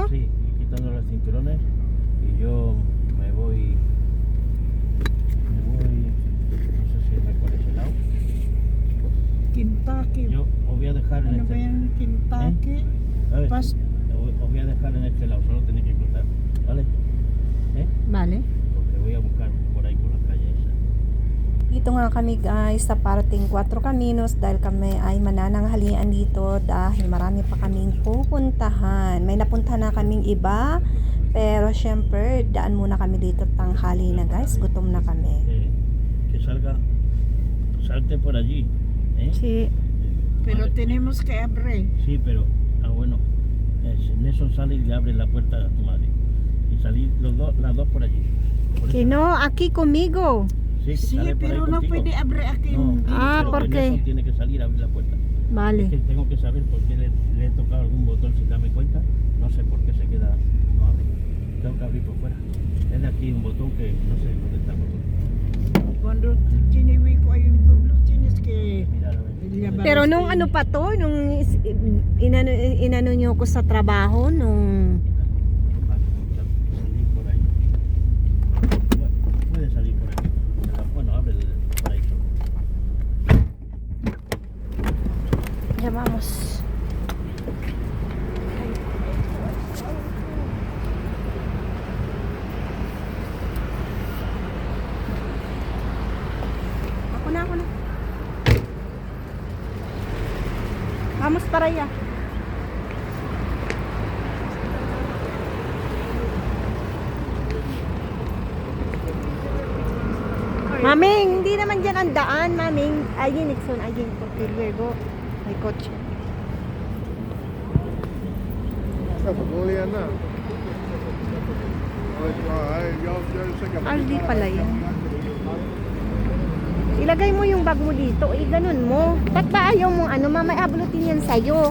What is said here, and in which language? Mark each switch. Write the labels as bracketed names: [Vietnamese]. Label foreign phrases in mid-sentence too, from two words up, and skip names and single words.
[Spanish] Sí, quitando los cinturones y yo me voy, no sé si recuerdas el lado. Kentucky. Yo os voy a dejar en Cuando este vayan a Kentucky, A ver, pas- os voy a dejar en este lado, solo tenéis que cruzar, ¿vale? Vale. Porque voy a buscar por ahí por las calles esas. [Filipino] Dito nga kami guys sa parating 4 Caminos dahil kami ay manananghalian dito dahil marami pa kaming pupuntahan. May napuntahan na kaming iba pero syempre daan muna kami dito tanghali na guys. Gutom na kami. [Spanish] Que salte por allí, ¿eh? Sí. pero Vale. tenemos que abrir. Sí, pero, bueno, en eso sale y le abre la puerta a tu madre. Y salir las dos por allí. Por Que esa- no, aquí conmigo. Sí, que Sí, sale por ahí pero no contigo. puede abrir aquí. No, Ah, pero ¿por en qué? eso tiene que salir a abrir la puerta. Es Vale. que tengo que saber por qué le he tocado algún botón sin darme cuenta. No sé por qué se queda, no abre. Tengo que abrir por fuera. Es de aquí un botón que no sé dónde está el botón. Cuando tiene hueco hay un pueblo, tienes que Mirar a ver. Llevar- [Filipino] Pero nung ano pa to, nung inano nyo ko sa trabajo, nung [Spanish] Salir por ahí. Bueno, puede salir por aquí. Bueno, abre por ahí solo. ya vamos. [Filipino] Ako na. [Spanish] Vamos para allá. [Filipino] Maming, hindi naman dyan ang daan, maming. Ayun, Nixon, ayun. [Spanish] Porque luego, [Filipino] may kotse. Aldi pala yan. Ilagay mo yung bag mo dito. Ganun mo. Ba't ba ayaw mong ano, mama, abulutin yan sa'yo.